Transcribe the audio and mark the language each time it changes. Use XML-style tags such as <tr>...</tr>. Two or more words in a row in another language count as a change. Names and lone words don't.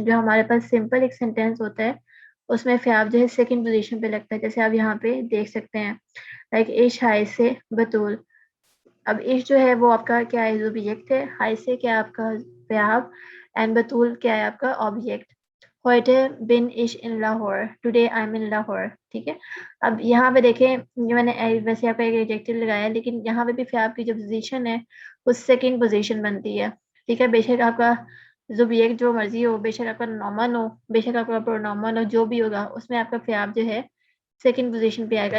<ur>جو ہمارے پاس سمپل ایک سینٹینس ہوتا ہے اس میں verb جو ہے उसमें verb जो है</ur> <en>second position</en> <ur>پہ لگتا ہے. جیسے آپ یہاں پہ دیکھ سکتے ہیں لائک</ur> <de>ich heiße</de> <ur>बतूल. اب اِش جو ہے وہ آپ کا کیا ہے، سبجیکٹ ہے. ہائے سے کیا آپ کا verb اینڈ بتول کیا ہے آپ کا آبجیکٹ.</ur> <de>Heute bin ich in Lahore.</de> <en>Today I'm in Lahore.</en> <ur>ٹھیک ہے. اب یہاں پہ دیکھیں یہ میں نے ویسے آپ کا ایک ایڈجیکٹو لگایا ہے لیکن یہاں پہ بھی verb کی جو پوزیشن ہے وہ</ur> <en>second position</en> <ur>بنتی ہے. ٹھیک ہے. بے شک آپ کا سبجیکٹ جو مرضی ہو، بے شک آپ کا نومن ہو، بے شک آپ کا پرونومن ہو، جو بھی ہوگا اس میں آپ کا verb جو ہے</ur> <en>second position</en> <ur>پہ آئے گا.</ur>